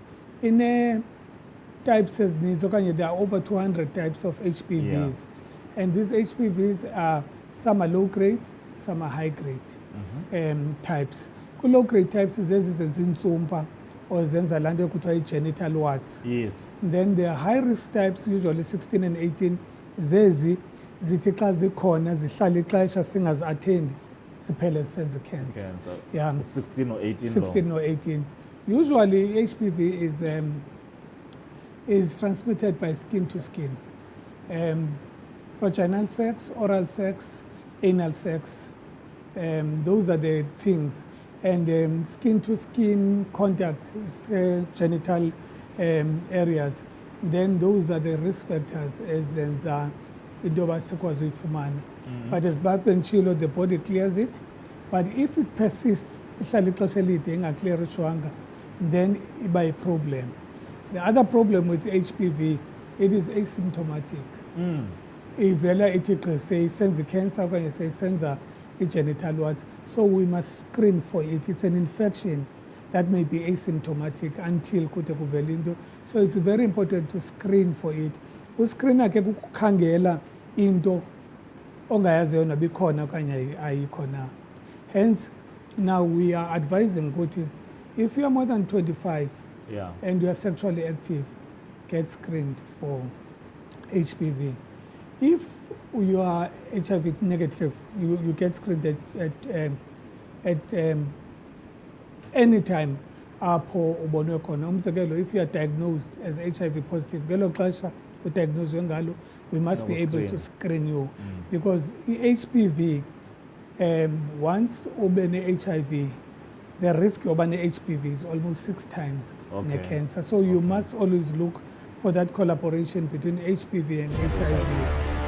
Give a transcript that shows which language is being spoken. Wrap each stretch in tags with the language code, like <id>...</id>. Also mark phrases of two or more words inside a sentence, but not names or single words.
<en>In types as Nizokanye, there are over 200 types of HPVs. Yeah. And these HPVs are, some are low grade, some are high grade types. Low grade types is insumpa or</en> <xh>zenza kutwa</xh> <en>genital warts. Yes. Then the high risk types, usually 16 and 18,</en> <xh>zithi xa zikhona zihlala ixesha singazi-attend ziphele sezicancer.</xh> <en>Yeah. 16 or 18. 16 or 18. Usually HPV is transmitted by skin to skin. Vaginal sex, oral sex, anal sex, those are the things. And skin to skin contact, genital areas, then those are the risk factors as</en> <xh>indoba sekwazi uyifumana.</xh> <en>But as Chilo, the body clears it. But if it persists, then iba a problem. The other problem with HPV, it is asymptomatic.</en> <xh>Ivela ithi</xh> <en>say senza cancer okanye say senza genital warts, so we must screen for it. It's an infection that may be asymptomatic until</en> <xh>kute kuvela into.</xh> <en>So it's very important to screen for it.</en> <xh>uscreena ke kukukhangela into ongayaziyo nabikhona okanye ayikho na.</xh> <en>Hence now we are advising ukuthi if you are more than 25 Yeah. and you are sexually active, get screened for HPV. If you are HIV negative, you get screened at any time</en> <xh>apho ubonwe khona. Umzekelo,</xh> <en>if you are diagnosed as HIV positive,</en> <xh>ngelo xesha udiagnoswe ngalo,</xh> <en>we must be able to screen you because HPV, once</en> <xh>ube ne-HIV,</xh> <en>the risk of an HPV is almost 6 times the cancer. So you must always look for that collaboration between HPV and HIV.</en>